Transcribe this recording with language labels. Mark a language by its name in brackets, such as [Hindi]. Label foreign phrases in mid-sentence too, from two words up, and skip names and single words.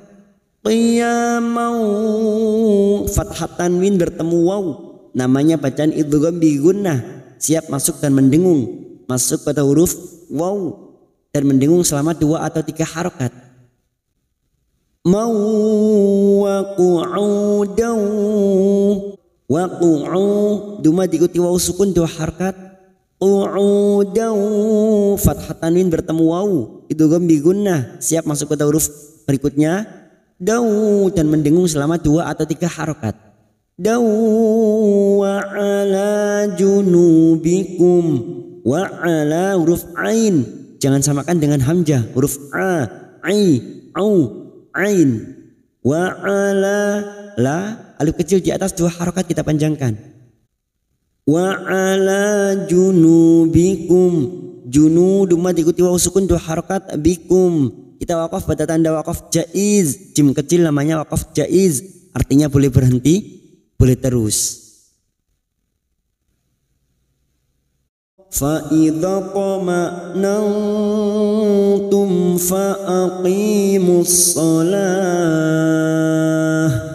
[Indonesian] Qiyamau, fathah tanwin bertemu waw, namanya bacaan [Arabic] إدغام بغنة, [Indonesian] siap masuk dan mendengung, masuk pada huruf waw dan mendengung selama 2 atau 3 harokat. [Arabic] ماو وقعودا، وقعو, [Indonesian] duma diikuti waw sukun 2 harokat. Qu'udan, fathah tanwin bertemu waw, [Arabic] إدغام بغنة, [Indonesian] siap masuk pada huruf berikutnya. Dau, dan mendengung selama 2 atau 3 harokat. [Arabic] داو وعلى جنوبكم. وعلى [Indonesian] huruf ain, jangan samakan dengan hamzah, huruf a, ai, au, ain. [Arabic] وعلى [Indonesian] la, alif kecil di atas 2 harokat kita panjangkan. [Arabic] وعلى جنوبكم. [Indonesian] Junu duma diikuti waw sukun 2 harokat. Bikum, kita wakaf pada tanda wakaf jaiz, jim kecil namanya wakaf jaiz, artinya boleh berhenti, boleh terus. [Arabic] فإذا طمأننتم فأقيموا الصلاة.